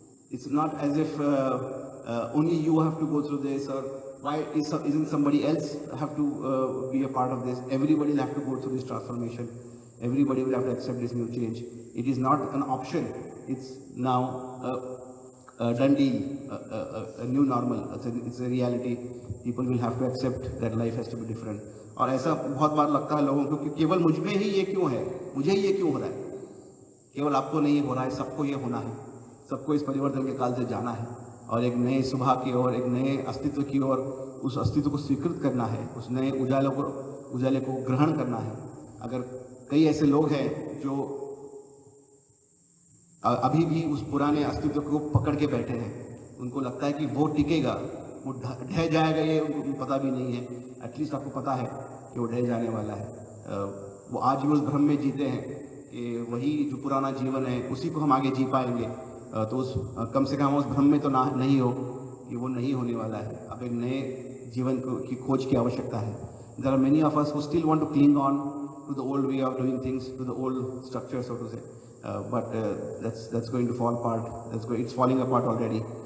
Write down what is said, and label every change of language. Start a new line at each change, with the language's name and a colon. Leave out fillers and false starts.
English: It's not as if only you have to go through this, or why isn't somebody else have to be a part of this. Everybody will have to go through this transformation. Everybody will have to accept this new change. It is not an option. It's now a done deal, a new normal. It's a reality. People will have to accept that life has to be different.
Hindi: और ऐसा बहुत बार लगता है लोगों को कि केवल मुझ में ही ये क्यों है, मुझे ही ये क्यों हो रहा है, केवल आपको नहीं हो रहा है, सबको ये होना है, सबको इस परिवर्तन के काल से जाना है और एक नए सुबह की ओर, एक नए अस्तित्व की ओर, उस अस्तित्व को स्वीकृत करना है, उस नए उजाले को ग्रहण करना है. अगर कई ऐसे लोग हैं जो अभी भी उस पुराने अस्तित्व को पकड़ के बैठे हैं, उनको लगता है कि वो टिकेगा, वो ढह जाएगा, ये उनको पता भी नहीं है. एटलीस्ट आपको पता है कि वो ढह जाने वाला है. वो आज भी उस भ्रम में जीते हैं कि वही जो पुराना जीवन है उसी को हम आगे जी पाएंगे. तो उस कम से कम उस भ्रम में तो नहीं हो कि वो नहीं होने वाला है. अब एक नए जीवन की खोज की आवश्यकता है.
English: There are many of us who still want to cling on to the old way of doing things, to the old structure, so to say. But that's going to fall apart. It's falling apart already.